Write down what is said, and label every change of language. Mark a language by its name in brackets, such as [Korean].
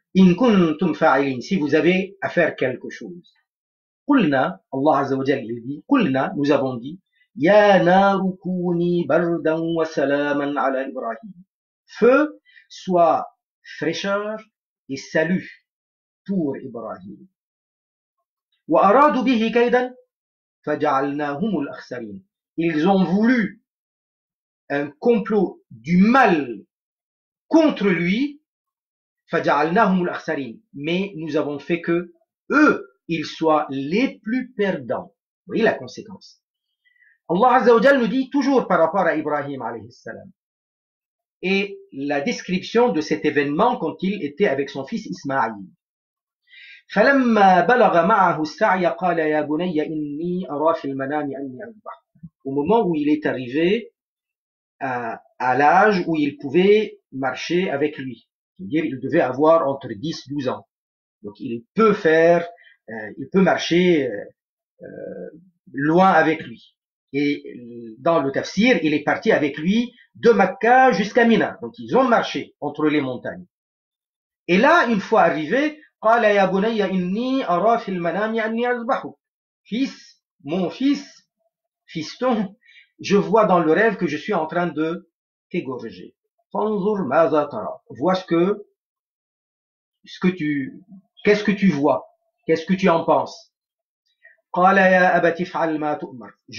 [Arabic] In kuntum fa'ilin, [French] si vous avez à faire quelque chose. [Arabic] Qulna, Allah Azza wa Jalla, il dit, Qulna, [French] nous avons dit, [Arabic] Ya naru kuni bardan wa salaman ala Ibrahim. [French] Feu, soit fraîcheur et salut pour Ibrahim. [Arabic] وأرادوا به كيدا فجعلناهم الأخسرين. [French] Ils ont voulu un complot du mal contre lui, [Arabic] فجعلناهم الأخسرين. [French] Mais nous avons fait que eux, ils soient les plus perdants. Vous voyez la conséquence. Allah Azza wa Jalla nous dit toujours par rapport à Ibrahim alayhi salam et la description de cet événement quand il était avec son fils Ismaïl. [Arabic] فلما بلغ معه السعي قال يا بني إني أرى في المنام أني أذبح. [French] Au moment où il est arrivé à l'âge où il pouvait marcher avec lui, c'est-à-dire il devait avoir entre 10 et 12 ans. Donc il peut marcher loin avec lui. Et dans le tafsir, il est parti avec lui de Makka jusqu'à Mina. Donc ils ont marché entre les montagnes. Et là, une fois arrivé, [Arabic] قال يا بني إني أرى في المنام أني أذبحك. [French] Fils, mon fils, fiston, je vois dans le rêve que je suis en train de t'égorger. [Arabic] فانظر ماذا ترى. [French] Vois qu'est-ce que tu vois, qu'est-ce que tu en penses. [Arabic] قال يا أبت افعل ما تؤمر.